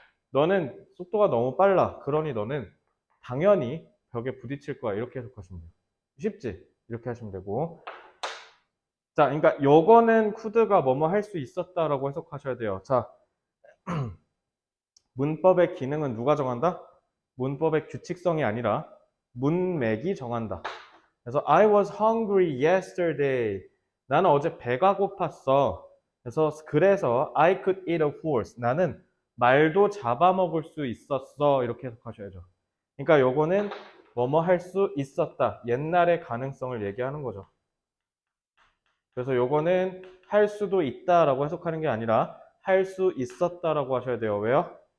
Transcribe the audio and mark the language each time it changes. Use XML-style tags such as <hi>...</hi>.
<ko>너는 속도가 너무 빨라. 그러니 너는 당연히 벽에 부딪힐 거야. 이렇게 해석하시면 돼요. 쉽지? 이렇게 하시면 되고. 자, 그러니까 요거는 could가 뭐뭐 할 수 있었다라고 해석하셔야 돼요. 자, 문법의 기능은 누가 정한다? 문법의 규칙성이 아니라 문맥이 정한다. 그래서</ko> <en>I was hungry yesterday.</en> <ko>나는 어제 배가 고팠어. 그래서</ko> <en>I could eat a horse.</en> <ko>나는 말도 잡아먹을 수 있었어. 이렇게 해석하셔야죠. 그러니까 요거는 뭐뭐 할 수 있었다. 옛날의 가능성을 얘기하는 거죠. 그래서 요거는 할 수도 있다라고 해석하는 게 아니라 할 수 있었다라고 하셔야 돼요. 왜요?</ko>